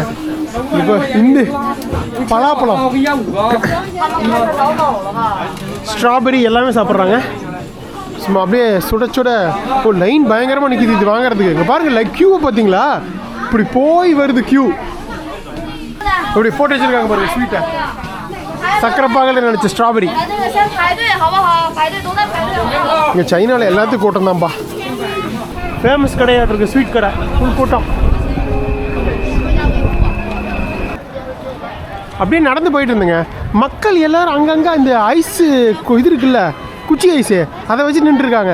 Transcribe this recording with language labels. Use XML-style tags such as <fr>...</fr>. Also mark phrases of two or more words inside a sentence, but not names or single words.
<ta>இப்போ இந்த பலாப்பழம், ஸ்ட்ராபெரி எல்லாமே சாப்பிட்றாங்க. சும்மா அப்படியே சுட சுட ஒரு லைன் பயங்கரமாக நிற்கிது இது வாங்குறதுக்கு. இங்கே பாருங்கள்,</ta> <en>like queue</en> <ta>பார்த்தீங்களா? இப்படி போய் வருது க்யூ. இப்படி போட்டு வச்சுருக்காங்க பாருங்கள் ஸ்வீட்டை. சக்கரை பாகில் நினச்ச ஸ்ட்ராபெரி.</ta> <zh>那个先排队好不好？排队都在排队。</zh> <ta>இங்கே சைனாவில் எல்லாத்துக்கும் கூட்டம் தான்ப்பா. ஃபேமஸ் கடையாக இருக்குது, ஸ்வீட் கடை, ஃபுல் கூட்டம். அப்படியே நடந்து போயிட்டு இருந்தேங்க. மக்கள் எல்லோரும் அங்கங்கே இந்த ஐஸு இது இருக்குல்ல, குச்சி ஐஸு, அதை வச்சு நின்றுருக்காங்க.</ta>